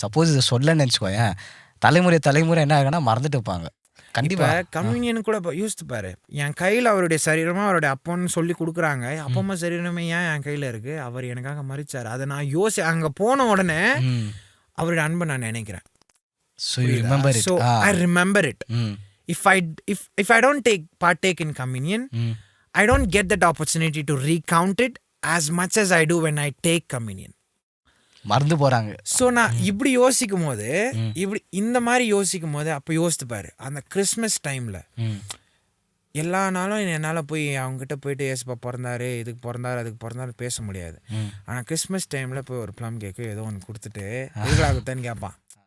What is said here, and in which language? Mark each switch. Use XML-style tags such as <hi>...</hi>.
<ta>Suppose இதை சொல்லன்னு நினச்சிக்கோயேன், தலைமுறை என்ன ஆகுனா மறந்துட்டு இருப்பாங்க. கண்டிப்பாக கம்யூனியன் கூட யோசித்து பாரு, என் கையில் அவருடைய சரீரமாக அவருடைய அப்பன்னு சொல்லி கொடுக்குறாங்க. அப்பா சரீரமே ஏன் என் கையில் இருக்குது? அவர் எனக்காக மறிச்சார். அதை நான் அங்கே போன உடனே அவருடைய அன்பை நான் நினைக்கிறேன்.</ta> <en>So you remember it. So I remember it. If I don't partake in communion, I don't get that opportunity to recount it as much as I do when I take communion.</en> <ta>மறந்து போறாங்க. So நான் இப்படி யோசிக்கும் போது, இப்படி இந்த மாதிரி யோசிக்கும் போது, அப்போ யோசித்து பாரு, அந்த கிறிஸ்மஸ் டைமில் எல்லா நாளும் என்னால் போய் அவங்ககிட்ட போயிட்டு ஏசப்பா பிறந்தாரு, இதுக்கு பிறந்தாரு, அதுக்கு பிறந்தாரு பேச முடியாது. ஆனால் கிறிஸ்மஸ் டைமில் போய் ஒரு ப்ளம் கேக்கு ஏதோ ஒன்று கொடுத்துட்டு எதுக்காகத்தான்னு கேட்பான்.</ta>